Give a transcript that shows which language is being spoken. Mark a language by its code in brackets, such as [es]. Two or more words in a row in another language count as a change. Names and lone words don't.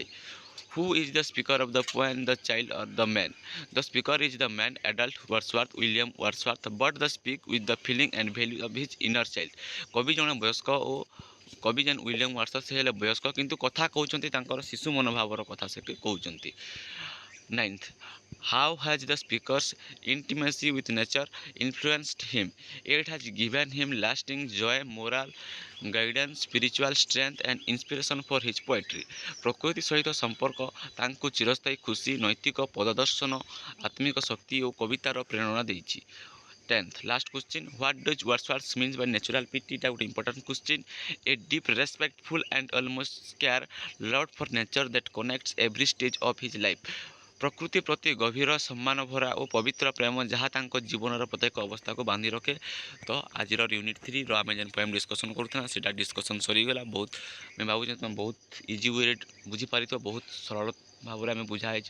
[en] Who is the speaker of the poem, the child or the man? The speaker is the man, adult Wordsworth, William Wordsworth, but the speak with the feeling and value of his inner child. [or] କବି ଜଣେ ବୟସ୍କ ଓ କବି ଯେନ୍ ୱିଲିୟମ ୱାର୍ଡସୱାର୍ଥ ସେ ହେଲେ ବୟସ୍କ, କିନ୍ତୁ କଥା କହୁଛନ୍ତି ତାଙ୍କର ଶିଶୁ ମନୋଭାବର କଥା ସେ କହୁଛନ୍ତି। [en] 9th, how has the speaker's intimacy with nature influenced him? It has given him lasting joy, moral guidance, spiritual strength, and inspiration for his poetry. [or] ପ୍ରକୃତି ସହିତ ସମ୍ପର୍କ ତାଙ୍କୁ ଚିରସ୍ଥାୟୀ ଖୁସି, ନୈତିକ ପଦଦର୍ଶନ, ଆତ୍ମିକ ଶକ୍ତି ଓ କବିତାର ପ୍ରେରଣା ଦେଇଛି। [en] 10th, last question, what does Wordsworth means by natural pity? [or] এটা ଗୋଟେ [en] important question. A deep, respectful, and almost scared love for nature that connects every stage of his life. [or] ପ୍ରକୃତି ପ୍ରତି ଗଭୀର ସମ୍ମାନ ଭରା ଓ ପବିତ୍ର ପ୍ରେମ, ଯାହା ତାଙ୍କ ଜୀବନର ପ୍ରତ୍ୟେକ ଅବସ୍ଥାକୁ ବାନ୍ଧି ରଖେ। ତ ଆଜିର ୟୁନିଟ୍ 3ର ଆମେ ଯେନ୍ [en] poem discussion [or] କରୁଥିଲା, ସେଇଟା ଡିସ୍କସନ୍ ସରିଗଲା। ବହୁତ ଆମେ ଭାବୁଛେ ତୁମେ ବହୁତ [en] easy wayରେ [or] ବୁଝିପାରିଥିବ। ବହୁତ ସରଳ ଭାବରେ ଆମେ ବୁଝା ହେଇଛି।